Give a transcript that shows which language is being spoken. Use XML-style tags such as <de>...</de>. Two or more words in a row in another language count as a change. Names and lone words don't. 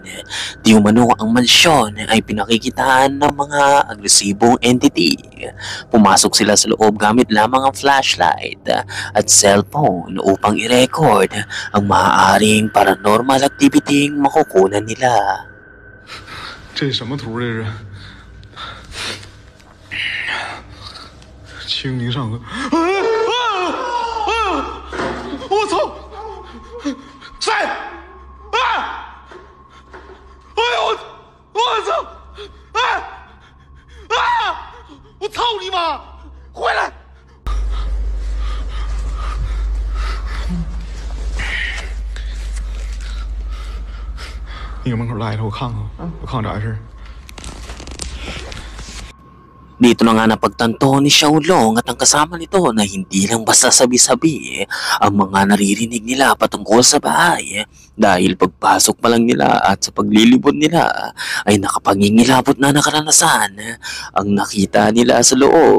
<tl>Di umano ang mansyon ay pinakikitaan ng mga agresibong entity. Pumasok sila sa loob gamit lamang ang flashlight at cellphone upang i-record ang maaaring</tl> <en>paranormal activity</en> <tl>makukunan nila.</tl> <zh>这什么图这是？ 清明上河，我操！谁？哎！哎呦我操！哎！啊！我操你妈！回来！你搁门口待着，我看看，我看看咋回事。</zh> <tl>Dito na nga napagtanto ni Xiaolong at ang kasama nito na hindi lang basta sabi-sabi ang mga naririnig nila patungkol sa bahay dahil pagpasok pa lang nila at sa paglilibot nila ay nakapangingilabot na nakaranasan ang nakita nila sa loob.</tl>